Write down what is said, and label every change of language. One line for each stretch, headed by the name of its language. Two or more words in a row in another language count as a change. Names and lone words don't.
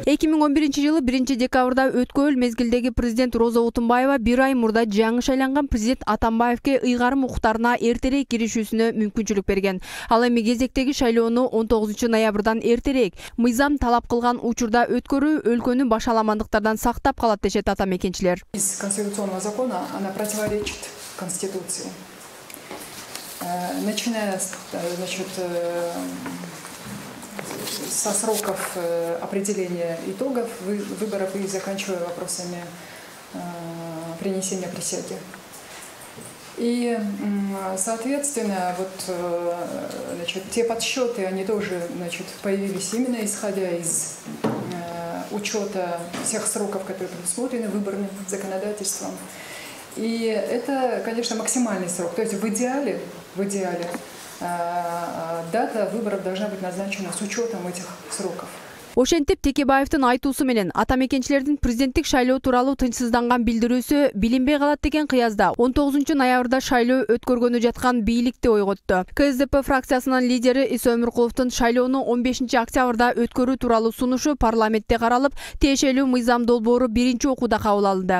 Kyrgyz: 2011 жылы 1 декабрда өткөл мезгилдеги президент Роза Утунбаева 1 ай мурда жаңы шайланган президент Атамбаевке ыйгарым укуктарына эртерээк киришүүсүнө мүмкүнчүлүк берген. Ал эми кезектеги шайлоону 19 ноябрдан эртерээк мыйзам талап кылган учурда өткөрүү өлкөнү башаламандыктардан сактап калат дешет атамекенчилер.
Russian: Из конституционного закона она противоречит Конституции. Начиная со сроков определения итогов выборов и заканчивая вопросами принесения присяги. И, соответственно, те подсчеты, они тоже появились именно исходя из учета всех сроков, которые предусмотрены выборным законодательством. И это, конечно, максимальный срок. То есть в идеале дата выборов должна быть назначена с учетом этих сроков.
Kyrgyz: Ошентип Текебаевдин айтуусу менен атамекенчилердин президенттик шайлоо тууралуу тынчсызданган билдирүүсү билинбей калат деген кыязда 19 ноябрда шайлоо өткөргөнү жаткан бийликти ойготту. КСДП фракциясынын лидери Иса Өмүркуловдун шайлоону 15 октябрда өткөрүү тууралуу сунушу парламентте каралып, тиешелүү мыйзам долбоору 1-окууда кабыл алынды.